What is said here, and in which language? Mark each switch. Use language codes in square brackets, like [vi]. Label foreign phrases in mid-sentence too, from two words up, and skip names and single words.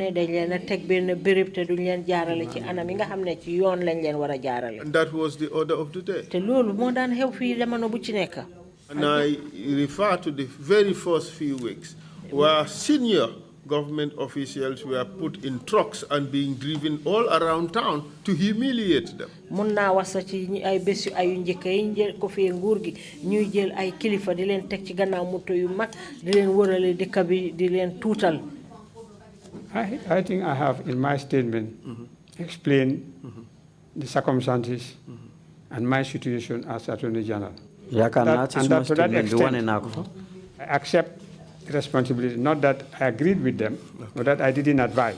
[en] And that was the order of the day. And I refer to the very first few weeks where senior government officials were put in trucks and being driven all around town to humiliate them. [wo] Mun naa wasa ci ay bés yu ayu njëkk yi njël ko fii nguur gi ñuy jël ay kilifa di leen teg ci gannaaw moto yu mag di leen wërale dëkk bi di leen tuutal. [en] I think I have in my statement explained the circumstances and my situation as Attorney General. To that extent, I accept responsibility, not that I agreed with them, but that I didn't advise.